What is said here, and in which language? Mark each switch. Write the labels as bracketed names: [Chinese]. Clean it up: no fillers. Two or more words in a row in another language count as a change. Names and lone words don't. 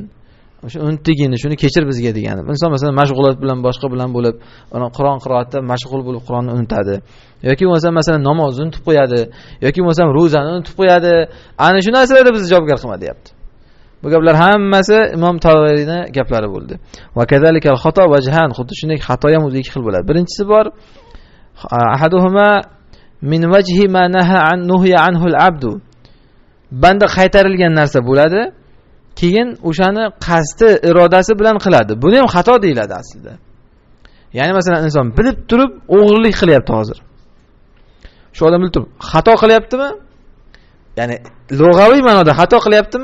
[Uzbek] O'sha unutdigini, shuni kechir bizga degani. Inson masalan mashg'ulot bilan boshqa bilan bo'lib, Qur'on qiroatda mashg'ul bo'lib Qur'onni unutadi. Yoki bo'lmasa masalan namozni unutib qo'yadi, yoki bo'lmasa ro'zani unutib qo'yadi. Ana shu narsalarda bizni javobgar qilma deyapti. Bu gaplar hammasi Imom Tavriyning gaplari bo'ldi. [Arabic] وكذلك الخطأ وجهان, [Uzbek] xuddi shunday xato ham o'zi ikki xil bo'ladi. Birinchisi bor [Arabic] أحدهما من وجه ما نهى عن نهي عنه العبد. [Uzbek] Banda qaytarilgan narsa bo'ladi, keyin o'shani qasdi, irodasi bilan qiladi. Buni ham xato deyiladi aslida. Ya'ni masalan inson bilib turib o'g'irlik qilyapti hozir. Shu odam bilib turib xato qilyaptimi? Ya'ni lug'aviy ma'noda xato qilyaptimi?